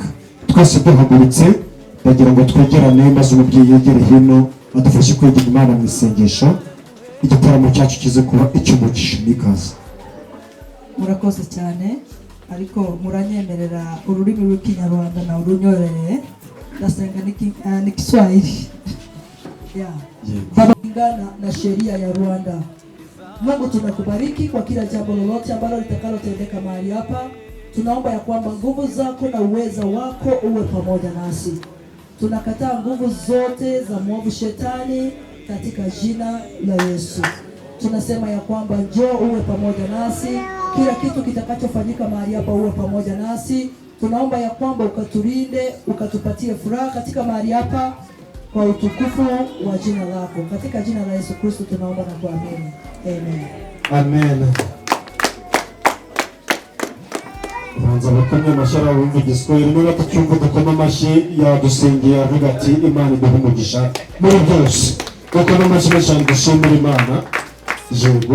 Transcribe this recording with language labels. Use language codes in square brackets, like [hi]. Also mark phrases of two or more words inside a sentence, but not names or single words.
[rw] Twese duhagurutse ndagira ngo twegerane, maze umubyeyi yegere hino adufashe kwegera Imana mu isengesho, igitaramo cyacu kize kuba icy'umugisha. N'ikaze. Murakoze cyane, ariko muranyemerera ururimi rw'Ikinyarwanda na urunyorere, ndasenga ni Kiswahili. [sw] Baba kulingana na sheria ya Rwanda. Mungu, tunakubariki kwa kila jambo lolote ambalo litakalotendeka mahali hapa. Tunaomba ya kwamba nguvu zako na uweza wako uwe pamoja nasi. Tunakataa nguvu zote za mwovu shetani katika jina la Yesu. Tunasema ya kwamba njoo uwe pamoja nasi, kila kitu kitakachofanyika mahali hapa uwe pamoja nasi. Tunaomba ya kwamba ukatulinde, ukatupatie furaha katika mahali hapa kwa utukufu wa jina lako. Katika jina la Yesu Kristo tunaomba na kuamini. Amen. Amen. [rw] Banza bakamya amashara bumva igiswahili, niba tucyumva dukoma amashyi yadusengeye avuga ati Imana iduhe umugisha muri byose. Dukoma amashyi cyane dushimira Imana. Yego.